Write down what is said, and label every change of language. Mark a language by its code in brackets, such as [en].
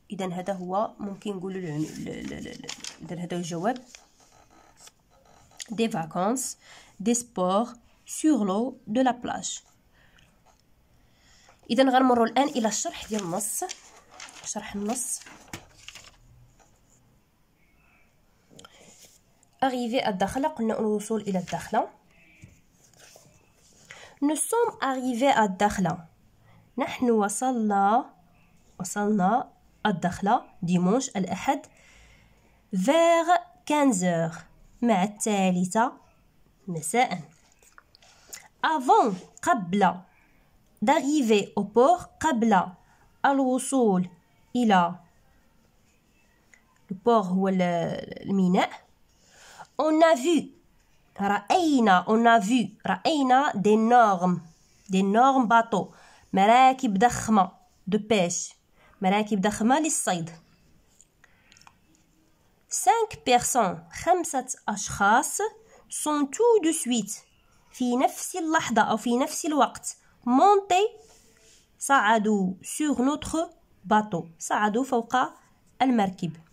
[ar] اذا هذا هو ممكن نقولوا اذا هذا هو الجواب. [fr] des vacances, des sports sur l'eau de la plage. [ar] إذا غنمروا الآن إلى الشرح ديال النص. شرح النص. arriver الداخلة، قلنا الوصول إلى الداخلة. [fr] nous sommes arrivés à [ar] الداخلة، نحن وصلنا الداخلة ديمونش الأحد [fr] vers 15 h [ar] مع 3 مساء. avant قبل [fr] d'arriver au port، [ar] قبل الوصول إلى البور هو الميناء. [fr] on a vu [ar] رأينا، [fr] on a vu [ar] رأينا [fr] d'énormes bateaux، [ar] مراكب ضخمة [fr] de pêche، [ar] مراكب ضخمة للصيد. 5 personnes، 5 أشخاص [fr] sont tout de suite، [ar] في نفس اللحظة أو في نفس الوقت، montés، صعدوا [fr] sur notre bateau، [ar] صعدوا فوق المركب.